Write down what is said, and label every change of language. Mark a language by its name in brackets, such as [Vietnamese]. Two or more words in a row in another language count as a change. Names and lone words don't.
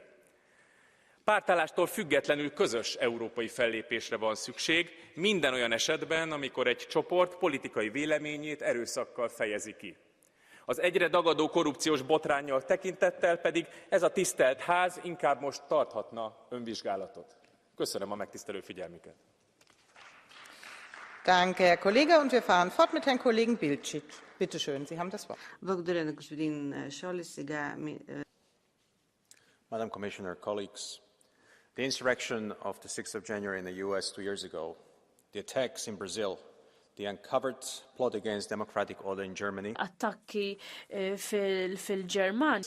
[Hungarian] Pártállástól függetlenül közös európai fellépésre van szükség, minden olyan esetben, amikor egy csoport politikai véleményét erőszakkal fejezi ki. Az egyre dagadó korrupciós botránnyal tekintettel pedig ez a tisztelt ház inkább most tarthatna önvizsgálatot. Köszönöm a megtisztelő figyelmüket. [German] Danke, Herr Kollege. Und wir fahren fort mit Herrn Kollegen Bilcic. Bitte schön, Sie haben das Wort. [English] Madam Commissioner, colleagues, the insurrection of the 6th of January in the US 2 years ago, the attacks in Brazil, the uncovered plot against democratic order in Germany. [Maltese] Attakki fil-Ġerman.